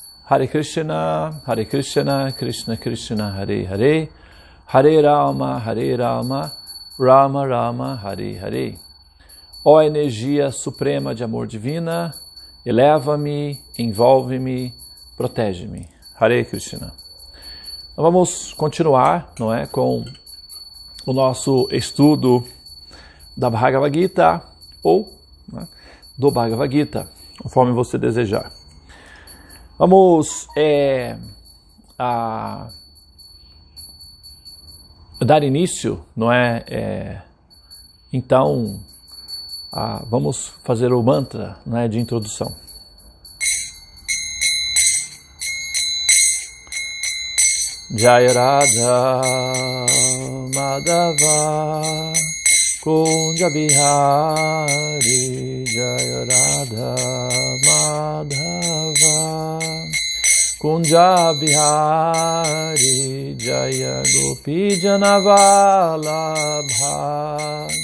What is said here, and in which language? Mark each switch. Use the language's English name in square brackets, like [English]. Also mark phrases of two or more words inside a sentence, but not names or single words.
[Sanskrit] Hare Krishna, Krishna Krishna, Hare Hare, Hare Rama, Rama Rama, Hare Hare. [Portuguese] Ó energia suprema de amor divina, eleva-me, envolve-me, protege-me. [Sanskrit] Hare Krishna. [Portuguese] Então vamos continuar, não é, com o nosso estudo da Bhagavad Gita ou, né, do Bhagavad Gita, conforme você desejar. Vamos dar início, não é? Então, vamos fazer o mantra, não é, de introdução. [Sanskrit] Jaya Radha Madhava Kunja Bihari, Jaya Radha Madhava Kunja Bihari, Jaya Gopi Janavalabha